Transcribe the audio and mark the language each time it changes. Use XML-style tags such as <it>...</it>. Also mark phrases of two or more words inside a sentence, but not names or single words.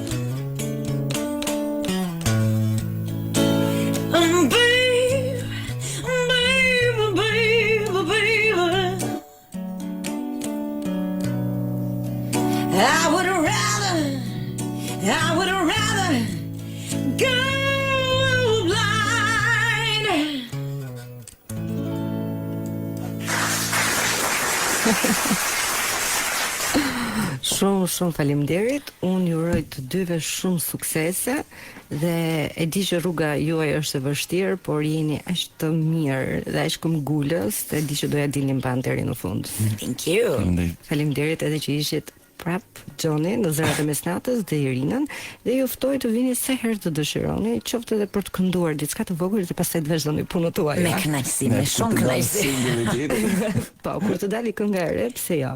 <en>And baby, I would rather go blind.</en> <sq>Shumë faleminderit. Unë ju uroj të dyve shumë suksese dhe e di që rruga juaj është e vështirë, por jeni aq të mirë dhe aq këmbgulës, dhe di që doja dilni mban deri në fund.</sq> <en>Thank you.</en> <sq>Faleminderit edhe që ishit prap Xhoni në Zërat e Mesnatës dhe Irinën, dhe ju ftoj të vini sa herë të dëshironi, qoftë edhe për të kënduar diçka të vogël dhe pastaj të vazhdoni punën tuaj. Me kënaqësi, me shumë kënaqësi. Po, kur të dali kënga e re, pse jo?</sq>